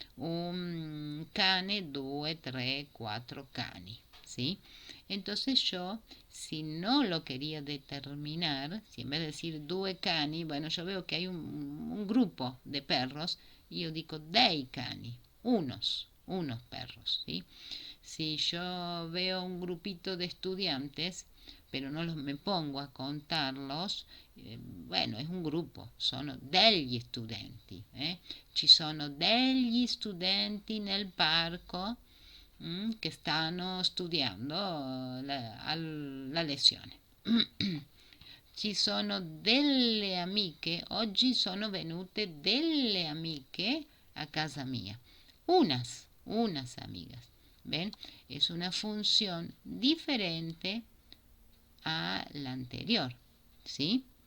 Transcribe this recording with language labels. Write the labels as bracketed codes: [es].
[it] Un cane, 2, 3, 4 cani. ¿Sí? [es] Entonces yo, si no lo quería determinar, si en vez de decir due cani, bueno, yo veo que hay un grupo de perros y yo digo dei cani, unos perros, ¿sí? Si yo veo un grupito de estudiantes, pero no me pongo a contarlos, bueno, [it] è un gruppo, sono degli studenti, ci sono degli studenti nel parco che stanno studiando la lezione. Ci sono delle amiche, oggi sono venute delle amiche a casa mia, [es] unas amigas. ¿Ven? Es una función diferente a la anterior, ¿sí?